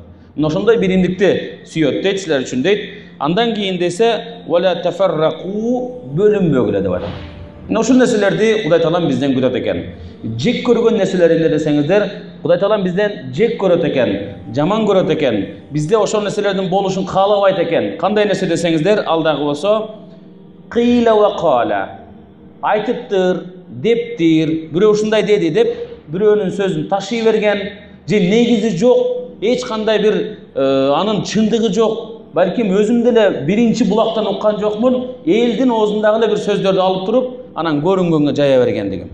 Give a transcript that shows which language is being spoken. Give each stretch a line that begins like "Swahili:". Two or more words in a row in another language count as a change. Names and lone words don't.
Kyrgyz: Мына ошондой биримдикти сүйөт дейт силер үчүн дейт. Андан кийин десе,
Arabic: "ولا تفرقوا"
Kyrgyz: бөлүнбөгүлө деп атат. Мына ушул нерселерди Кудай Таалам бизден күтөт экен. Жек көргөн нерселер эмне десеңиздер, Кудай Таалам бизден жек көрөт экен, жаман көрөт экен. Бизде ошол нерселердин болушун каалабайт экен. Кандай нерсе десеңиздер, ал дагы болсо,
Arabic: "قيل وقال"
Kyrgyz: айтыптыр, дептир, бирөө ушундай деди деп бирөөнүн сөзүн ташый берген, же негизи жок, эч кандай бир анын чындыгы жок, балким өзүм деле биринчи булактан уккан жокмун, элдин оозундагы эле бир сөздөрдү алып туруп, анан көрүнгөнгө жая бергендигим.